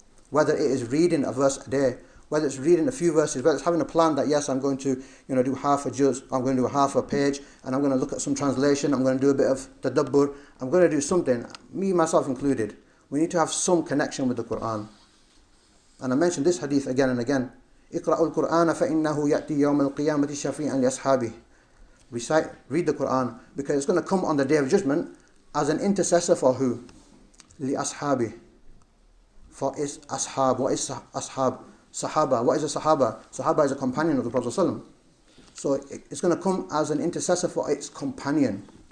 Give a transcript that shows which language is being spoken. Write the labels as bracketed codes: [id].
[en] Whether it is reading a verse a day, whether it's reading a few verses, whether it's having a plan that yes, I'm going to do half a juz, I'm going to do half a page, and I'm going to look at some translation, I'm going to do a bit of tadabbur, I'm going to do something, me, myself included. We need to have some connection with the Quran. And I mentioned this hadith again and again. [ar] اقرأوا القرآن فإنه يأتي يوم القيامة شفيعا لأصحابه. [en] Read the Quran, because it's going to come on the Day of Judgment as an intercessor for who? [ar] لأصحابه. [en] For its ashab. What is ashab? Sahaba. What is a Sahaba? Sahaba is a companion of the Prophet ﷺ. So it's going to come as an intercessor for its companion.